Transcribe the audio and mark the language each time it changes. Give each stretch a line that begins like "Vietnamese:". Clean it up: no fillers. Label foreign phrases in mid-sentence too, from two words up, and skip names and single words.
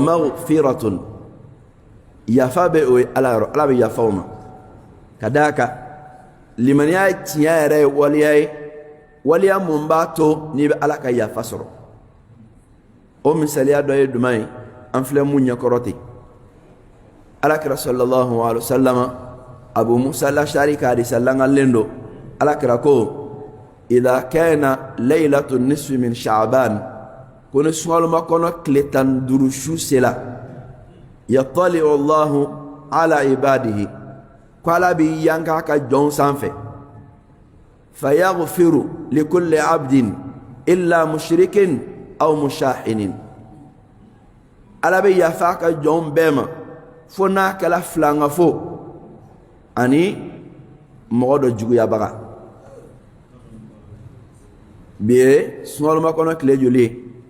Bambara: maghfiratun yafa bɛ o ye Ala yɔrɔ Ala bɛ yafa o ma ka d'a kan limaniya ye tiɲɛ yɛrɛ ye waliya ye waliya mun b'a to n'i bɛ Ala ka yafa sɔrɔ o misaliya dɔ ye jumɛn ye an filɛ mun ɲɛkɔrɔ ten Alakira
Arabic: صلى الله عليه وسلم
Bambara: Abu Musa al-Ash'ari ka hadisa langalen do Alakira ko
Arabic: إذا كان ليلة النصف من شعبان
Bambara: kono suŋaloma kono tile 15 su sela
Arabic: يطلع الله على عباده
Bambara: ko Ala bi yanka ka jɔn sanfɛ
Arabic: فيغفر لكل عبد إلا مشرك أو مشاحن
Bambara: Ala bi yafa ka jɔn bɛɛ ma fo n'a kɛla filanga fo ani mɔgɔ dɔ juguyabaga bi ye suŋaloma kɔnɔ tile joli ye